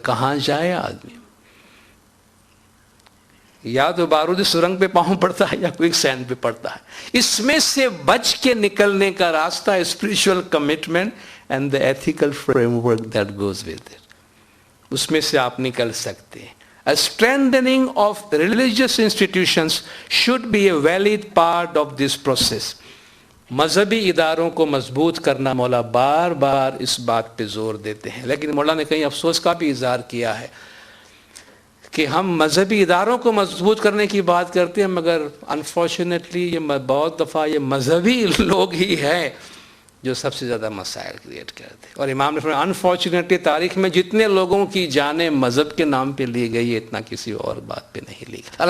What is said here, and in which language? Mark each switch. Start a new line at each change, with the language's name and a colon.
Urdu: کہاں جائے آدمی, یا تو بارودی سرنگ پہ پاؤں پڑتا ہے یا کوئک سینڈ پہ پڑتا ہے. اس میں سے بچ کے نکلنے کا راستہ
English: spiritual commitment and the ethical framework that goes with it,
Urdu: اس میں سے آپ نکل سکتے ہیں.
English: A strengthening of religious institutions should be a valid part of this process.
Urdu: مذہبی اداروں کو مضبوط کرنا مولا بار بار اس بات پہ زور دیتے ہیں, لیکن مولا نے کہیں افسوس کا بھی اظہار کیا ہے کہ ہم مذہبی اداروں کو مضبوط کرنے کی بات کرتے ہیں, مگر انفارچونیٹلی یہ بہت دفعہ یہ مذہبی لوگ ہی ہیں جو سب سے زیادہ مسائل کریٹ کرتے ہیں. اور امام نے فرمایا انفارچونیٹلی تاریخ میں جتنے لوگوں کی جانیں مذہب کے نام پہ لی گئی ہے اتنا کسی اور بات پہ نہیں لی گئی.